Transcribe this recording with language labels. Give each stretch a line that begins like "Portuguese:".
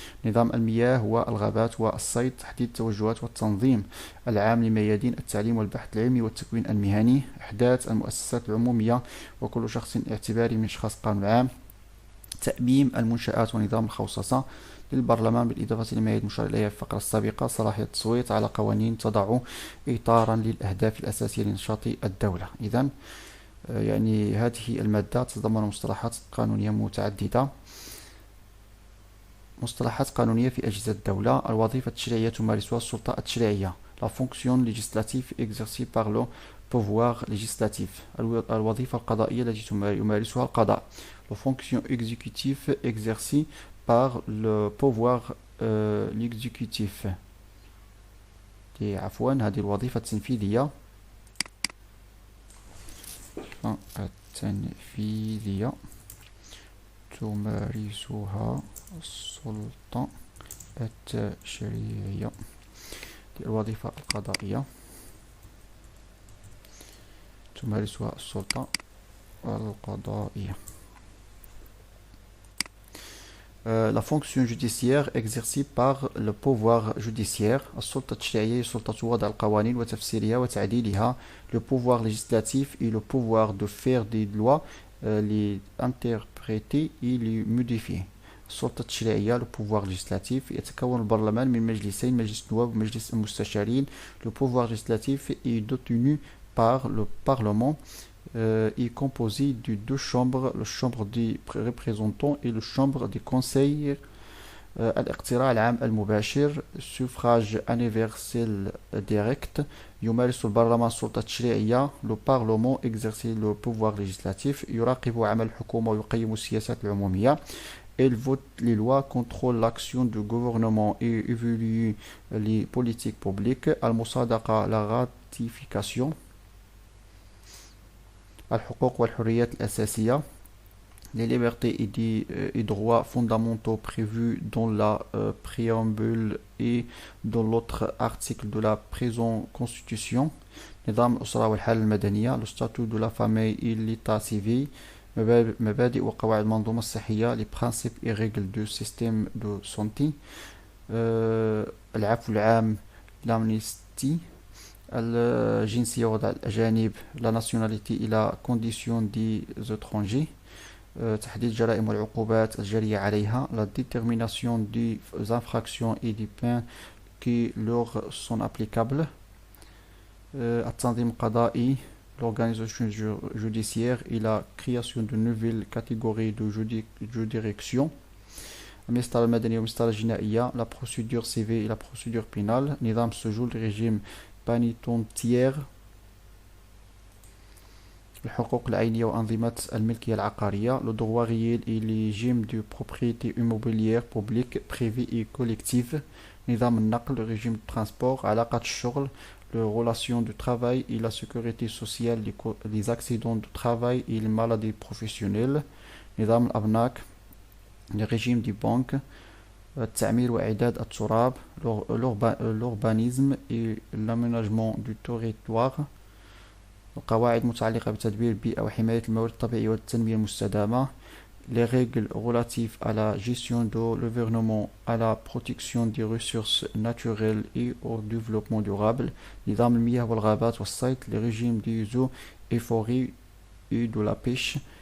Arabic: نظام المياه والغابات والصيد، تحديد التوجهات والتنظيم العام لميادين التعليم والبحث العلمي والتكوين المهني، إحداث المؤسسات العمومية وكل شخص اعتباري من أشخاص القانون العام، تأميم المنشآت ونظام الخوصصة، للبرلمان بالإضافة إلى ما المشار إليها في الفقرة السابقة صلاحية التصويت على قوانين تضع إطارا للأهداف الأساسية لنشاط الدولة. إذن هذه المادة تتضمن مصطلحات قانونية متعددة. مصطلحات قانونية في أجهزة الدولة. الوظيفة التشريعية تمارسها السلطة التشريعية.
French: La fonction législative exercée par le pouvoir législatif.
Arabic: الوظيفة القضائية التي يمارسها القضاء.
French: La fonction exécutive exercée par le pouvoir l'exécutif.
Arabic: عفوا هذه الوظيفة التنفيذية. التنفيذية تمارسها السلطة التشريعية. الوظيفة القضائية تمارسها السلطة القضائية.
French: La fonction judiciaire exercée par le pouvoir judiciaire.
Arabic: السلطة التشريعية سلطة وضع القوانين وتفسيرها وتعديلها.
French: Le pouvoir législatif est le pouvoir de faire des lois, les interpréter et les modifier.
Arabic: السلطة التشريعية
French: le pouvoir législatif
Arabic: يتكون البرلمان من مجلسين، مجلس النواب ومجلس المستشارين.
French: Le pouvoir législatif est détenu par le Parlement. Est composé de deux chambres, la chambre des représentants et la chambre des conseils.
Arabic: الاقتراع العام المباشر
French: suffrage universel direct.
Arabic: يمارس البرلمان السلطة التشريعية.
French: Le Parlement exerce le pouvoir législatif.
Arabic: يراقب عمل الحكومة ويقيم السياسات العمومية.
French: Elle vote les lois, contrôle l'action du gouvernement et évalue les politiques publiques.
Arabic: المصادقة
French: la ratification.
Arabic: الحقوق والحريات الأساسية.
French: Les libertés et droits fondamentaux prévus dans la préambule et dans l'autre article de la présente constitution.
Arabic: نظام الأسرة والحالة المدنية.
French: Le statut de la famille et l'état civil.
Arabic: مبادئ وقواعد المنظومة الصحية.
French: Les principes et règles du système de santé.
Arabic: العفو العام.
French: l'amnistie.
Arabic: الجنسية وضع الأجانب.
French: la nationalité et la condition des étrangers.
Arabic: تحديد الجرائم والعقوبات الجارية عليها.
French: la détermination des infractions et des peines qui leur sont applicables.
Arabic: التنظيم القضائي.
French: l'organisation judiciaire et la création de nouvelles catégories de juridiction.
Arabic: المسطرة المدنية والمسطرة الجنائية.
French: la procédure civile et la procédure pénale.
Arabic: نظام السجون
French: le régime pénitentiaire.
Arabic: الحقوق العينية وأنظمة الملكية العقارية.
French: le droit réel et les régimes de propriété immobilière publique, privée et collective.
Arabic: نظام النقل
French: le régime de transport.
Arabic: علاقة الشغل
French: les relations de travail et la sécurité sociale, les accidents de travail et les maladies professionnelles.
Arabic: نظام الأبناك
French: le régime des banques.
Arabic: التعمير وإعداد التراب
French: l'urbanisme et l'aménagement du territoire.
Arabic: القواعد متعلقة بتدبير البيئة وحماية الموارد الطبيعية والتنمية المستدامة.
French: les règles relatives à la gestion de l'environnement, à la protection des ressources naturelles et au développement durable.
Arabic: نظام المياه والغابات والصيد
French: les régimes des eaux et forêts et de la pêche.